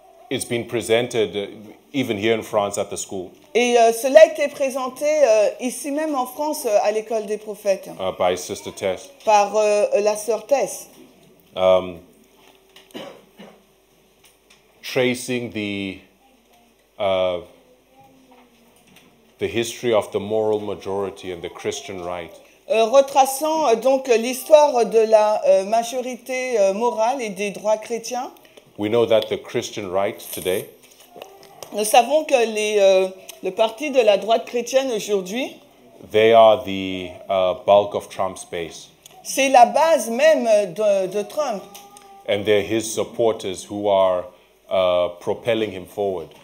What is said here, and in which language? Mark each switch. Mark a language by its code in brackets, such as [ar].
[en] It's been presented even here in France at the school. [fr] Et cela a été présenté ici même en France à l'école des prophètes. [en] By Sister Tess. [fr] Par la sœur Tess. [en] Tracing the history of the moral majority and the Christian right. [fr] Retraçant donc l'histoire de la majorité morale et des droits chrétiens. [en] We know that the Christian right today, [fr] nous savons que le parti de la droite chrétienne aujourd'hui, [en] they are the bulk of Trump's base. [fr] C'est la base même de Trump. [en] And they're his supporters who are propelling him forward.